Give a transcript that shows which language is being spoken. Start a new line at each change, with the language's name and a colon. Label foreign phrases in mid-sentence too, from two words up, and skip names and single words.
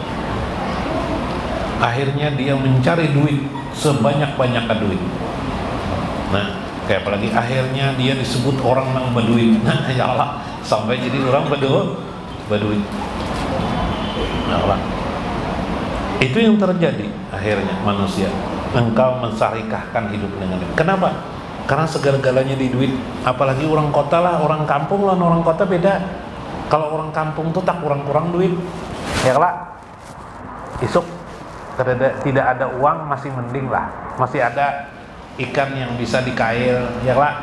Indonesian: Akhirnya dia mencari duit sebanyak-banyaknya duit. Nah, kayak apalagi akhirnya dia disebut orang yang berduit. Nah, ya Allah, sampai jadi orang berduit. Ya Allah. Itu yang terjadi akhirnya manusia. Engkau mensarikahkan hidup dengan duit. Kenapa? Karena segala-galanya di duit. Apalagi orang kota lah, orang kampung lah, orang kota beda. Kalau orang kampung tuh tak kurang-kurang duit. Ya lah. Isuk tidak ada uang masih mending lah. Masih ada ikan yang bisa dikail, ya lah.